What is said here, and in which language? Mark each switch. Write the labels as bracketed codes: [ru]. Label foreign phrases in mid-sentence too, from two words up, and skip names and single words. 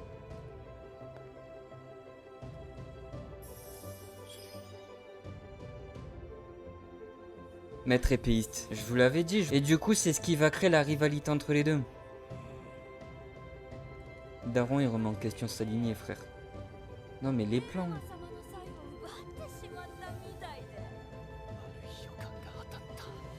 [fr] Maître épéiste, je vous l'avais dit. Et du coup, c'est ce qui va créer la rivalité entre les deux. Daron, il remet en question sa lignée, frère. Non, mais les plans. [ja] 様の才を奪ってしまったみたいで。悪い予感が当たった。